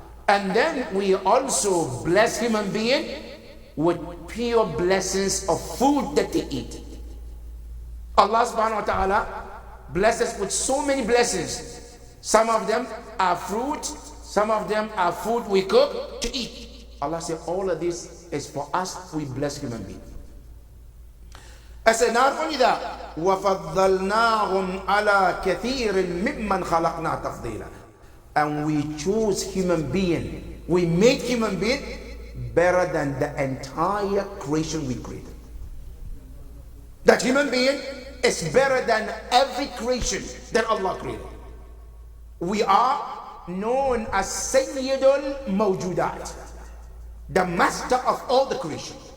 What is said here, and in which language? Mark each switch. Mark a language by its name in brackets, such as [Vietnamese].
[English] And then we also bless human being with pure blessings of food that they eat. Allah subhanahu wa ta'ala blesses with so many blessings. Some of them are fruit, some of them are food we cook to eat. Allah said all of this is for us, we bless human beings. I said not only that, [Arabic] وَفَضَّلْنَاهُمْ عَلَى كَثِيرٍ مِّمَّنْ خَلَقْنَا تَفْضِيلًا. [English] And we choose human being, we make human being better than the entire creation we created. That human being is better than every creation that Allah created. We are known as Sayyidul Mawjudat, the master of all the creation.